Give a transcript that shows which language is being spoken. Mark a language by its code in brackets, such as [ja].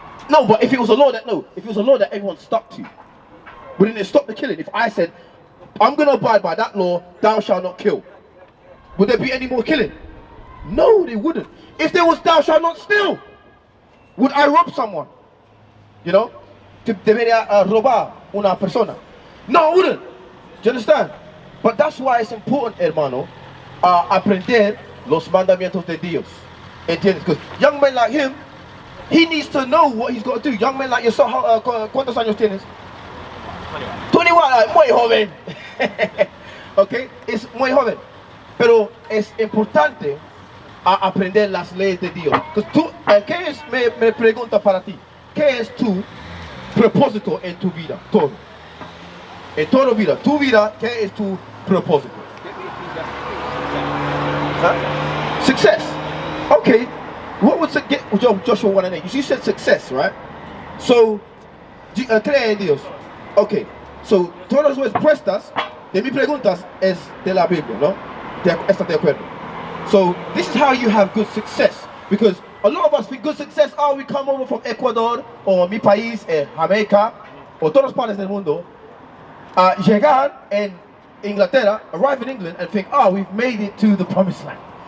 [en] No, but if it was a law that everyone stuck to, wouldn't it stop the killing? If I said, I'm going to abide by that law, thou shalt not kill, would there be any more killing? No, they wouldn't. If there was thou shalt not steal, would I rob someone? You know? [es] Debería robar una persona. [en] No, I wouldn't. Do you understand? But that's why it's important, [es] hermano, aprender los mandamientos de Dios. ¿Entiendes? [en] Because young men like him, he needs to know what he's got to do. Young men like yourself, [es] ¿cuántos años tienes? 21, muy joven. Okay, es muy joven. Pero es importante aprender las leyes de Dios. Tú, ¿qué es? Me pregunta para ti. ¿Qué es tu propósito en tu vida? Todo. En toda vida. Tu vida, ¿qué es tu propósito? [en] Huh? Success. Okay. What would get Joshua 1 and 8? You said success, right? So, [es] cree en Dios. [en] Okay. [es] So, todas las respuestas de mis preguntas es de la Biblia, ¿no? ¿Estás de acuerdo? [en] So, this is how you have good success. Because a lot of us think good success, we come over from Ecuador, or [es] mi país, [en] Jamaica, or [es] todas partes del mundo, llegar en Inglaterra, [en] arrive in England, and think, we've made it to the promised land.